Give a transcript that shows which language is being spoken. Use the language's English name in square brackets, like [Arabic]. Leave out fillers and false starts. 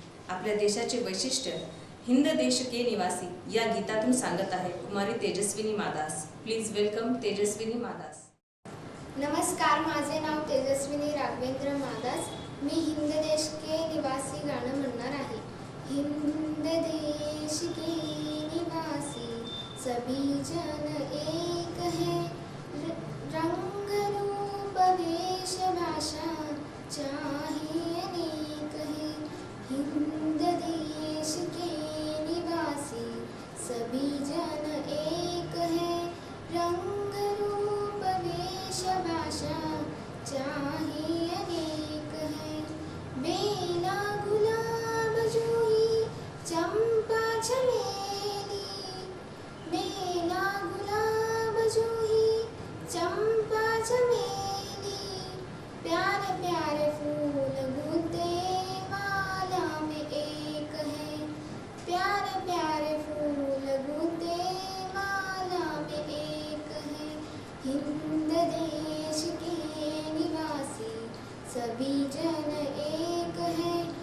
[Marathi] आपल्या देशाचे वैशिष्ट्य हिंद देश के निवासी या गीतातून सांगत आहे कुमारी तेजस्विनी मादास. [English] Please welcome Tejaswini Madas. [Marathi] नमस्कार, माझे नाव तेजस्विनी राघवेंद्र मादास. मी हिंद देश के निवासी गाणं म्हणणार आहे. [Hindi] हिंद देश के निवासी सभी जन एक है. रंग रूप वेश भाषा चाहे अनेक है. हिंद देश के निवासी सभी जन एक है. रंग रूप वेश भाषा चाहे अनेक है. बेला गुलाब जूही चंपा चमेली. बेला गुलाब जूही चंपा चमेली. प्यारे प्यारे फूल गुलते माला में एक है. प्यारे प्यारे फूल गुलते माला में एक है. हिंद देश के निवासी सभी जन एक है.